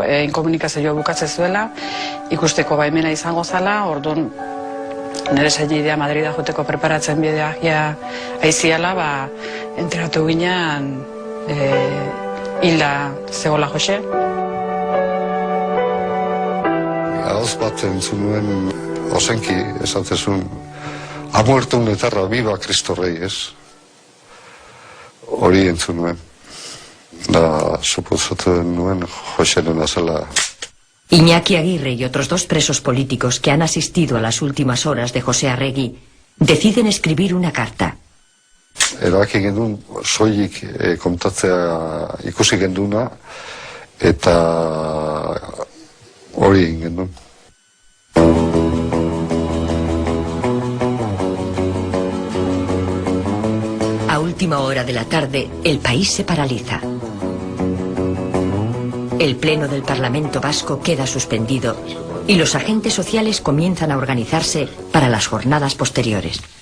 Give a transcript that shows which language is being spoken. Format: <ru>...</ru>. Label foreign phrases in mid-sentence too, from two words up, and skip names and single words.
<eu>inkomunikazioa bukatzen zuela, ikusteko baimena izango zala, orduan nire zainidea Madrida joteko preparatzen bidea aiziala, enteratu ginean hilda zegoela Jose. Ahoz bat entzun nuen ozenki esatezun,</eu> <es>ha muerto un etarra, viva Cristo Rey,</es> <eu>ez? Hori entzun nuen. Da, supusatu nuen Joseren azela.</eu> <es>Iñaki Aguirre y otros 2 presos políticos que han asistido a las últimas horas de José Arregui deciden escribir una carta.</es> <eu>Erabaki gendun soilik kontatzea ikusi genduna, eta hori egin gendun.</eu> <es>A última hora de la tarde, el país se paraliza. El pleno del Parlamento Vasco queda suspendido y los agentes sociales comienzan a organizarse para las jornadas posteriores.</es>